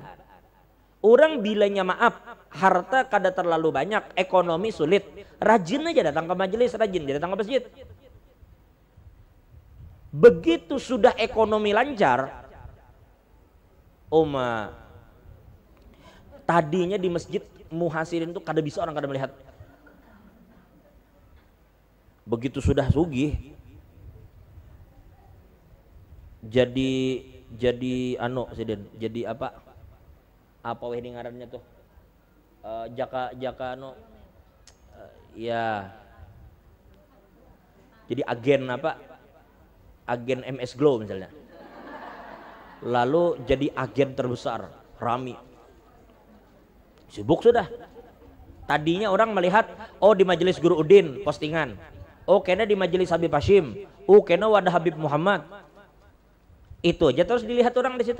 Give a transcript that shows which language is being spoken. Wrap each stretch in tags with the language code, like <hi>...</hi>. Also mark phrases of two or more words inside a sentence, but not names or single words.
<bjn>Orang bilanya maaf, harta kada terlalu banyak, ekonomi sulit, rajin aja datang ke majelis, rajin dia datang ke masjid. Begitu sudah ekonomi lancar, tadinya di masjid muhasirin tuh kada bisa orang kada melihat. Begitu sudah sugih, jadi jadi apa weh ngarannya tuh, jaka ya, jadi agen agen MS Glow misalnya, lalu jadi agen terbesar Rami, sibuk sudah. Tadinya orang melihat, oh di majelis Guru Udin postingan, oh kena di majelis Habib Hashim, oh kena wadah Habib Muhammad, itu aja terus dilihat orang di situ.</bjn>